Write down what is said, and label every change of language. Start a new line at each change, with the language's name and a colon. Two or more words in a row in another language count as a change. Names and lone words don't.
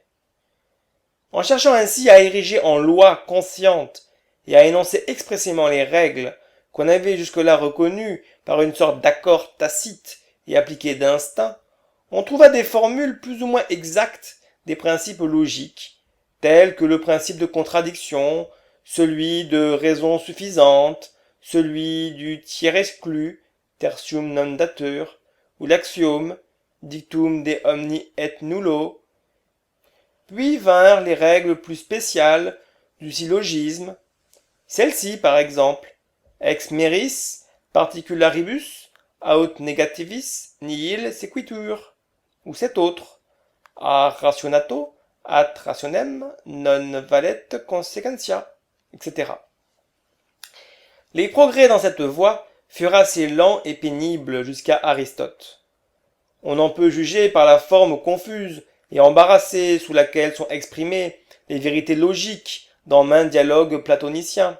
French: En cherchant ainsi à ériger en loi consciente et à énoncer expressément les règles qu'on avait jusque-là reconnues par une sorte d'accord tacite et appliquées d'instinct, on trouva des formules plus ou moins exactes des principes logiques, tels que le principe de contradiction, celui de raison suffisante, celui du tiers exclu,
Latin: tertium non datur,
French: ou l'axiome,
Latin: dictum de omni et nullo.
French: Puis vinrent les règles plus spéciales du syllogisme. Celle-ci, par exemple,
Latin: ex meris particularibus aut negativis nihil sequitur,
French: ou cette autre,
Latin: a rationato ad rationem non valet consequentia,
French: etc. Les progrès dans cette voie furent assez lents et pénibles jusqu'à Aristote. On en peut juger par la forme confuse et embarrassée sous laquelle sont exprimées les vérités logiques dans maints dialogues platoniciens.